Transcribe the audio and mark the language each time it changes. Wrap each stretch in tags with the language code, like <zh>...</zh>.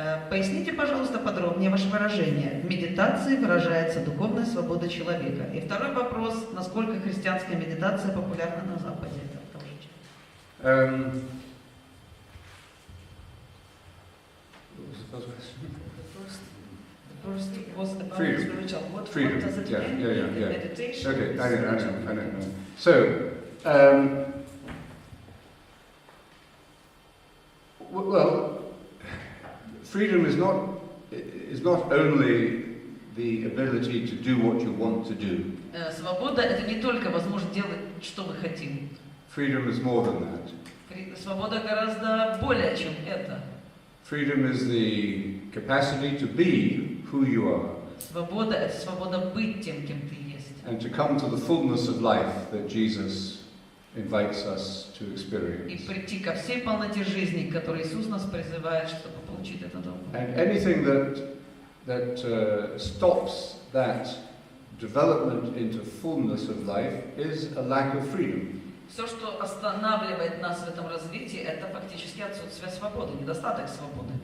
<ru>Поясните, пожалуйста, подробнее ваше выражение. В медитации выражается духовная свобода человека. И второй вопрос, насколько христианская медитация популярна на Западе?</ru> <en>The first was about spiritual. What does it mean? Meditation. Okay, I know. So, well, freedom is not only the ability to do what you want to do.</en> <ru>Свобода — это не только возможность делать, что мы хотим.</ru> <en>Freedom is more than that.</en> <ru>Свобода гораздо более, чем это.</ru> <en>Freedom is the capacity to be who you are.</en> <ru>Свобода — это свобода быть тем, кем ты есть.</ru> <en>And to come to the fullness of life that Jesus invites us to experience.</en> <ru>И прийти ко всей полноте жизни, к которой Иисус нас призывает, чтобы получить этот опыт.</ru> <en>And anything that stops that development into fullness of life is a lack of freedom.</en> <ru>Все, что останавливает нас в этом развитии, это фактически отсутствие свободы, недостаток свободы.</ru>